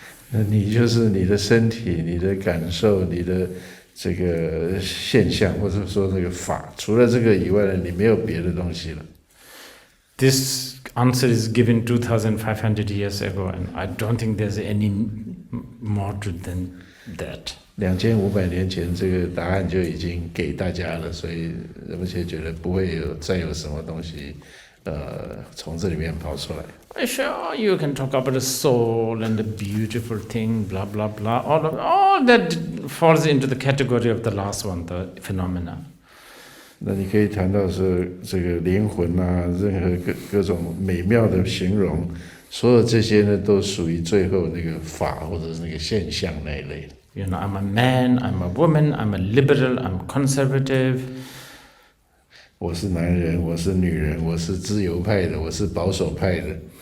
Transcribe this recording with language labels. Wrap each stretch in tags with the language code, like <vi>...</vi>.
<zh>那你就是你的身体、你的感受、你的这个现象，或者说那个法，除了这个以外呢，你没有别的东西了。</zh> <en>This answer is given 2,500 years ago, and I don't think there's any more to than that.</en> <zh>2500年前，这个答案就已经给大家了，所以而且觉得不会再有什么东西，从这里面跑出来。</zh> <en>Sure, you can talk about the soul and the beautiful thing, blah blah blah. All that falls into the category of the last one, the phenomena.</en> <zh>那你可以谈到说这个灵魂啊，任何各种美妙的形容，所有这些呢，都属于最后那个法或者是那个现象那一类。</zh> <en>You know, I'm a man, I'm a woman, I'm a liberal, I'm conservative.</en> <zh>我是男人，我是女人，我是自由派的，我是保守派的。</zh>